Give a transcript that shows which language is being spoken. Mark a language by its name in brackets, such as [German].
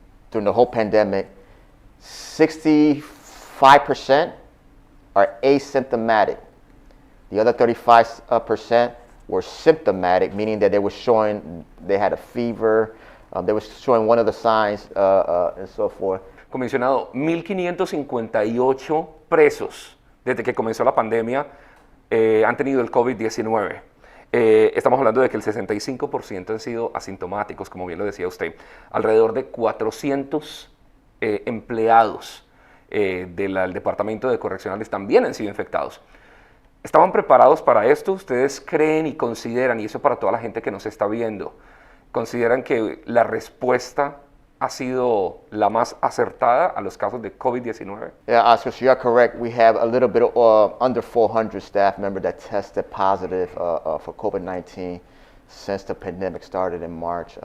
[English] During the whole pandemic, 65% are asymptomatic. The other 35% were symptomatic, meaning that they had a fever, they were showing one of the signs, and so forth. [Spanish] Comisionado, 1.558 presos desde que comenzó la pandemia han tenido el COVID-19. Estamos hablando de que el 65% han sido asintomáticos, como bien lo decía usted. Alrededor de 400 empleados del Departamento de Correccionales también han sido infectados. ¿Estaban preparados para esto? ¿Ustedes creen y consideran, y eso para toda la gente que nos está viendo, consideran que la respuesta ha sido la más acertada a los casos de COVID-19? [English] Yeah, Oscar, so you're correct. We have a little bit under 400 staff members that tested positive for COVID-19 since the pandemic started in March.